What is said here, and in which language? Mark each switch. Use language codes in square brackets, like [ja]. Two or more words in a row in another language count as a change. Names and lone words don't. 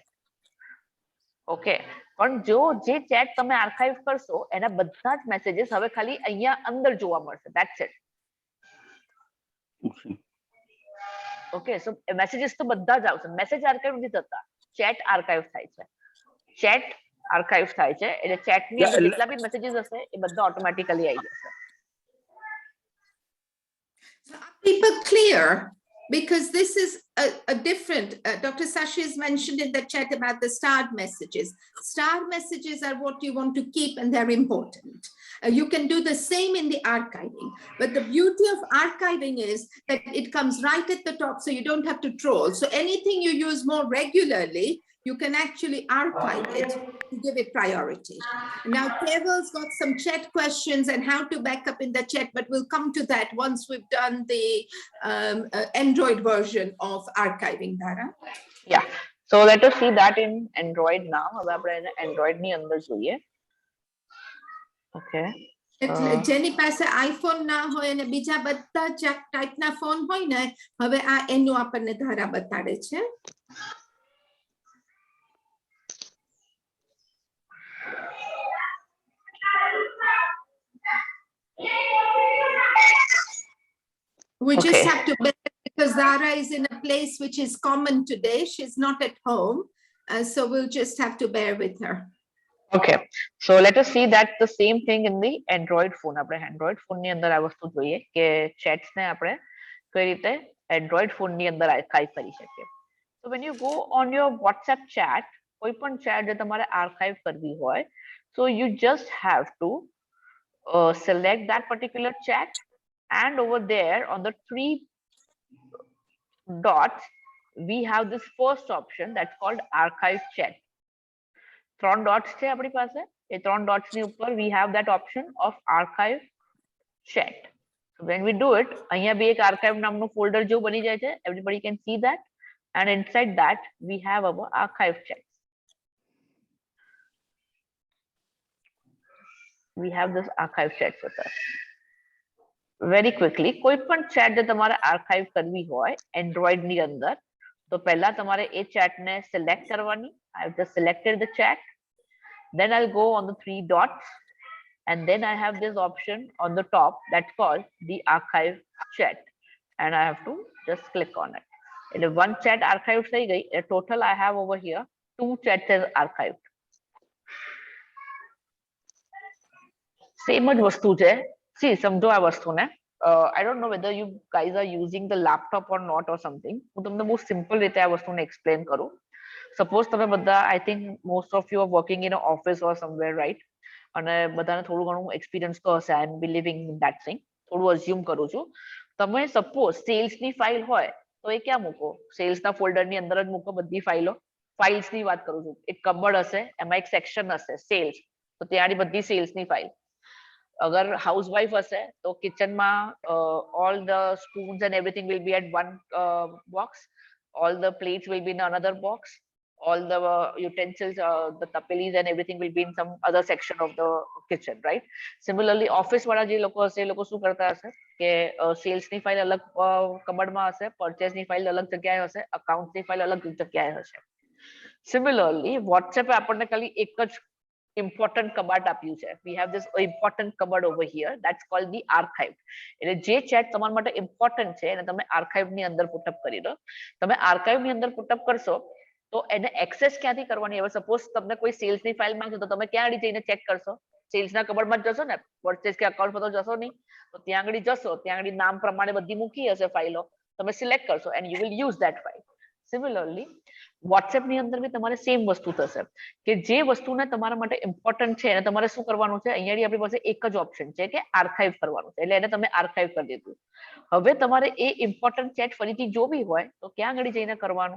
[gu] ઓકે, પણ જો જે ચેટ તમે આર્કાઇવ કરશો એના બધા જ મેસેજીસ હવે ખાલી અહીંયા અંદર જોવા મળશે. [en] That's it. [gu] ઓકે, સો મેસેજીસ તો બધા જ આવશે. મેસેજ આર્કાઇવ નથી થતા, ચેટ આર્કાઇવ થાય છે. ચેટ આર્કાઇવ થાય છે એટલે ચેટની અંદર જેટલા બી મેસેજીસ હશે એ બધા ઓટોમેટિકલી આવી જશે. [en] Are people clear? Because this is a different, Dr. Sashi has mentioned in the chat about the starred messages. Starred messages are what you want to keep and they're important. You can do the same in the archiving, but the beauty of archiving is that it comes right at the top so you don't have to troll. So anything you use more regularly, you can actually archive it to give it priority. Now, Keval's got some chat questions and how to back up in the chat, but we'll come to that once we've done the Android version of archiving, Dara. Yeah, so let us see that in Android now. [gu] હવે આપણે Android ની અંદર જોઈએ. Okay. એટલે જેની પાસે આઈફોન ના હોય અને બીજા બધા ટાઈપના ફોન હોય ને, હવે આ એનું આપણને ધારા બતાડે છે. [en] We just have to bear because Zara is in a place which is common today. She's not at home. So we'll just have to bear with her. Okay. So let us see that the same thing in the Android phone. [gu] આપણે Android phone ની અંદર આ વસ્તુ જોઈએ કે chats ને આપણે કઈ રીતે Android phone ની અંદર આર્કાઇવ કરી શકીએ. [en] So when you go on your WhatsApp chat, [gu] કોઈ પણ chat જે તમારે આર્કાઇવ કરવી હોય, [en] so you just have to select that particular chat, and over there on the 3 dots we have this first option that's called archive chat. 3 dots [gu] છે આપણી પાસે. એ [en] 3 dots [gu] ની ઉપર [en] we have that option of archive chat. So when we do it, [gu] અહીંયા બી એક archive નામનું folder જેવું બની જાય છે. [en] Everybody can see that, and inside that we have our archive chat. We have this archive chat with us. Very quickly, [gu] કોઈ પણ chat જે તમારે archive કરવી હોય Android ની અંદર, તો પહેલા તમારે એ chat ને select કરવાની. [en] I have just selected the chat. Then I'll go on the 3 dots, and then I have this option on the top that's called the archive chat, and I have to just click on it. And if one chat archived [gu] થઈ ગઈ, [en] total I have over here 2 chats is archived. [gu] સેમ જ વસ્તુ છે. સી સમજો આ વસ્તુને. [en] I don't know whether you guys are using the laptop or not or something. [gu] હું તમને બહુ સિમ્પલ રીતે આ વસ્તુને એક્સપ્લેન કરું. સપોઝ તમે બધા, [en] I think most of you are working in an office or somewhere, right? [gu] અને બધાને થોડું ઘણું એક્સપિરિયન્સ તો હશે. [en] I am believing in that thing. [gu] થોડું અઝ્યુમ કરું છું. તમે સપોઝ સેલ્સની ફાઇલ હોય તો એ ક્યાં મૂકો? સેલ્સના ફોલ્ડરની અંદર જ મૂકો બધી ફાઇલો. ફાઇલ્સની વાત કરું છું. એક કબર્ડ હશે, એમાં એક સેક્શન હશે સેલ્સ, તો ત્યાંની બધી સેલ્સની ફાઇલ. અગર હાઉસવાઇફ હશે તો કિચનમાં [en] all the spoons and everything will be at one box, all the plates will be in another box, all the utensils, the tapelis and everything will be in some other section of the kitchen, right? [gu] Similarly office વાળા જે લોકો હશે એ લોકો શું કરતા હશે કે સેલ્સ ની ફાઇલ અલગ કબર્ડમાં હશે, પરચેસ ની ફાઇલ અલગ જગ્યાએ હશે, અકાઉન્ટ ની ફાઇલ અલગ જગ્યાએ હશે. સિમિલરલી વોટ્સએપ આપણને ખાલી એક જ important કબાટ આપ્યું છે. [en] We have this important cupboard over here that's called the archive. [gu] એટલે જે ચેટ તમારા માટે ઇમ્પોર્ટન્ટ છે એને તમે આર્કાઇવ ની અંદર પુટઅપ કરી દો. તમે આર્કાઇવ ની અંદર પુટઅપ કરશો તો એને એક્સેસ ક્યાંથી કરવાની? હવે સપોઝ તમને કોઈ સેલ્સ ની ફાઇલ માંગશે તો તમે ક્યાં આગળ જઈને ચેક કરશો? સેલ્સ ના કબર્ડમાં જ જશો ને, પરચેસ કે અકાઉન્ટ પર તો જશો નહીં. તો ત્યાં આગળ જશો, ત્યાં આગળ નામ પ્રમાણે બધી મૂકી હશે ફાઇલો, તમે સિલેક્ટ કરશો [en] and you will use that file. [gu] સિમિલરલી વોટ્સએપ ની અંદર બી તમારે સેમ વસ્તુ થશે કે જે વસ્તુને તમારા માટે ઇમ્પોર્ટન્ટ છે એને તમારે શું કરવાનું છે? અહીંયા આપણી પાસે એક જ ઓપ્શન છે કે આર્કાઇવ કરવાનું છે, એટલે એને તમે આર્કાઇવ કરી દીધું. હવે તમારે એ ઇમ્પોર્ટન્ટ ચેટ ફરીથી જોવી હોય તો ક્યાં આગળ જઈને કરવાનું?